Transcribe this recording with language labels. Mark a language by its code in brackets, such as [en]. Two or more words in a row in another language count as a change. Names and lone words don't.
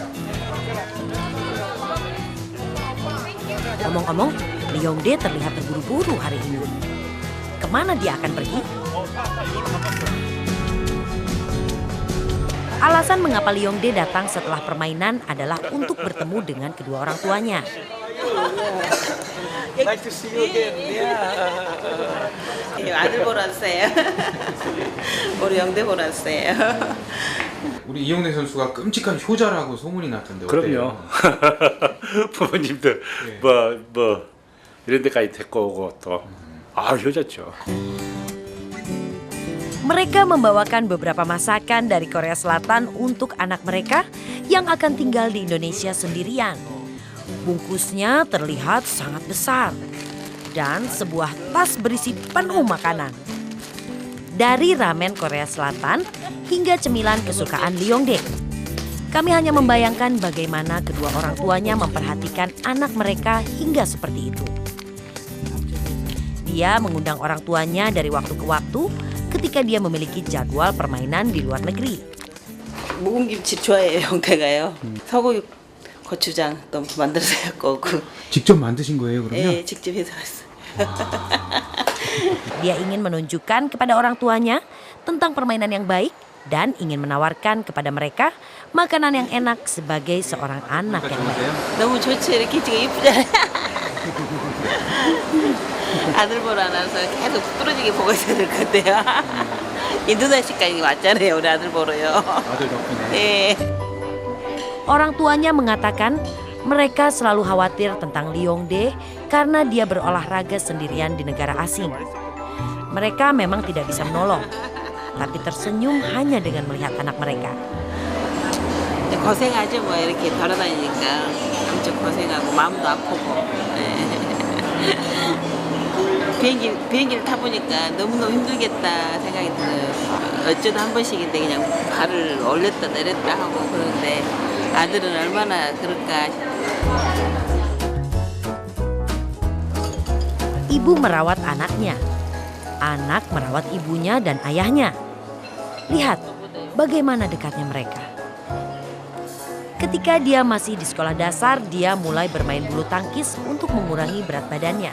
[id] Ngomong-ngomong, Lee Yong-dae terlihat terburu-buru hari ini. Kemana dia akan pergi? Alasan mengapa Lee Yong-dae datang setelah permainan adalah untuk bertemu dengan kedua orang tuanya. [en] Nice to see you again. [ko] 아들 보러 왔어요. 우리 영대 보러 왔어요. 우리 이영대 선수가 끔찍한 효자라고 소문이 났던데 그럼요. 부모님들 뭐 이런 데까지 데리고 오고 또 효자죠. [id] Mereka membawakan beberapa masakan dari Korea Selatan untuk anak mereka yang akan tinggal di Indonesia sendirian. Bungkusnya terlihat sangat besar dan sebuah tas berisi penuh makanan. Dari ramen Korea Selatan hingga cemilan kesukaan Lee Yong-dae. Kami hanya membayangkan bagaimana kedua orang tuanya memperhatikan anak mereka hingga seperti itu. Dia mengundang orang tuanya dari waktu ke waktu ketika dia memiliki jadwal permainan di luar negeri. [ko] 묵은 김치 좋아해요, 영태가요. 소고기 고추장 또 만들어서 갖고 오고. 직접 만드신 거예요, 그러면? 네, 직접 해서 왔어요. [id] Dia ingin menunjukkan kepada orang tuanya tentang permainan yang baik dan ingin menawarkan kepada mereka makanan yang enak sebagai seorang anak yang baik. [ko] 너무 좋지. 이렇게 지금 이쁘잖아요. 아들 보러 나서 계속 부러지게 보고 있어야 될 것 같아요. 인도네시아까지 왔잖아요. 우리 아들 보러요. 아들 덕분에. 예. [id] Orang tuanya mengatakan mereka selalu khawatir tentang Leongdae karena dia berolahraga sendirian di negara asing. Mereka memang tidak bisa menolong, tapi tersenyum hanya dengan melihat anak mereka. [ko] 고생하죠. 뭐 이렇게 돌아다니니까 엄청 고생하고 마음도 아프고. 비행기를 타보니까 너무너무 힘들겠다 생각이 들어요. 어쩌다 한 번씩인데 그냥 발을 올렸다 내렸다 하고 그러는데 아들은 얼마나 그럴까. [id] Ibu merawat anaknya, anak merawat ibunya dan ayahnya. Lihat bagaimana dekatnya mereka. Ketika dia masih di sekolah dasar, dia mulai bermain bulu tangkis untuk mengurangi berat badannya.